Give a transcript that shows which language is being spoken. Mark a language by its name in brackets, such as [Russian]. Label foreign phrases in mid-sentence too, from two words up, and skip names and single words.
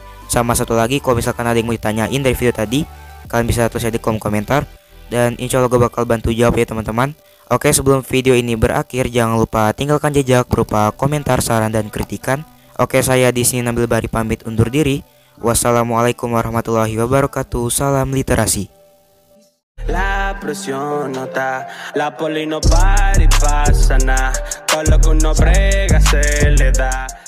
[Indonesian] Sama satu lagi, kalau misalkan ada yang mau ditanyain dari video tadi, kalian bisa tulis aja di kolom komentar, dan [Arabic] إن شاء الله [Indonesian] gue bakal bantu jawab ya teman-teman. Oke, sebelum video ini berakhir, jangan lupa tinggalkan jejak berupa komentar, saran, dan kritikan. Oke, saya di sini Nabil Bari pamit undur diri. [Arabic] والسلام عليكم ورحمة الله وبركاته. [Indonesian] Salam literasi. [Spanish] La presión no está, la poli no para y pasa nada. Todo lo que uno brega se le da.